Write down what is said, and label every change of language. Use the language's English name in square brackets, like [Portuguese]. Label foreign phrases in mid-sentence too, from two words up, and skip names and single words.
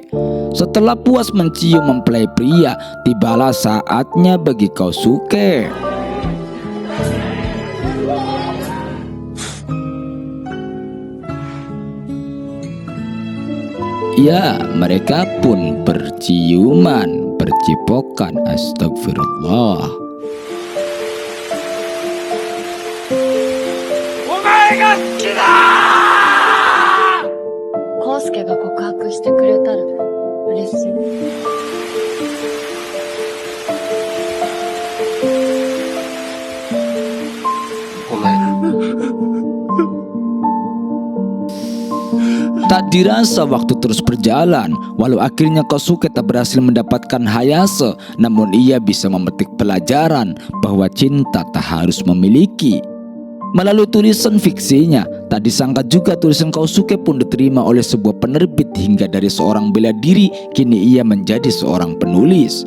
[Indonesian] Setelah puas mencium mempelai pria, tibalah saatnya bagi Kosuke. Ya, mereka pun berciuman, bercipokan. Astagfirullah. [Japanese] 康介が告白してくれたら嬉しい。ごめん。 [Indonesian] Tak dirasa waktu terus berjalan. Walau akhirnya Kosuke tak berhasil mendapatkan Hayase, namun ia bisa memetik pelajaran bahwa cinta tak harus memiliki. Melalui tulisan fiksinya, tak disangka juga tulisan Kosuke pun diterima oleh sebuah penerbit hingga dari seorang bela diri, kini ia menjadi seorang penulis.